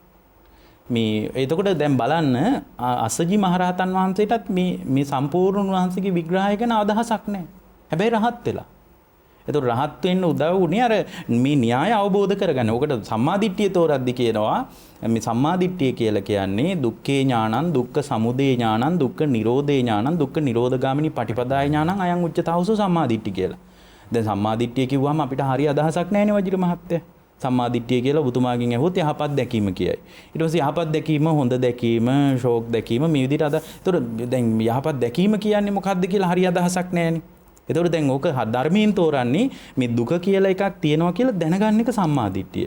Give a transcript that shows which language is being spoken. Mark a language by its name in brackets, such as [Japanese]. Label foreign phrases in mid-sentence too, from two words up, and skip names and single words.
[Sinhala] මේ එතකොට දැන් බලන්න අසජි මහරහතන් වහන්සේටත් මේ සම්පූර්ණ වහන්සේගේ විග්‍රහය ගැන අදහසක් නැහැ. හැබැයි රහත් වෙලා. එතකොට රහත් වෙන්න උදව් වුණේ අර මේ න්‍යාය අවබෝධ කරගන්න. ඔකට සම්මාදිට්ඨිය තෝරද්දි කියනවා මේ සම්මාදිට්ඨිය කියලා කියන්නේ [Pali] දුක්ඛේ ඥානං, දුක්ඛ සමුදය ඥානං, දුක්ඛ නිරෝධේ ඥානං, දුක්ඛ නිරෝධගාමිනී පටිපදාය ඥානං අයං උච්චතාවසෝ සම්මාදිට්ඨිය [Sinhala] කියලා. දැන් සම්මාදිට්ඨිය කිව්වම අපිට හරිය අදහසක් නැහැනේ වජිර මහත්තයා. සම්මාදිට්ඨිය කියලා ඔබතුමාගෙන් ඇහුවොත් යහපත් දැකීම කියයි. ඊට පස්සේ යහපත් දැකීම, හොඳ දැකීම, ශෝක දැකීම මේ විදිහට අද. ඒතර දැන් යහපත් දැකීම කියන්නේ මොකක්ද කියලා හරිය අදහසක් නැහැනේ. ඒතර දැන් ඕක ධර්මයෙන් තෝරන්නේ මේ දුක කියලා එකක් තියෙනවා කියලා දැනගන්න එක සම්මාදිට්ඨිය.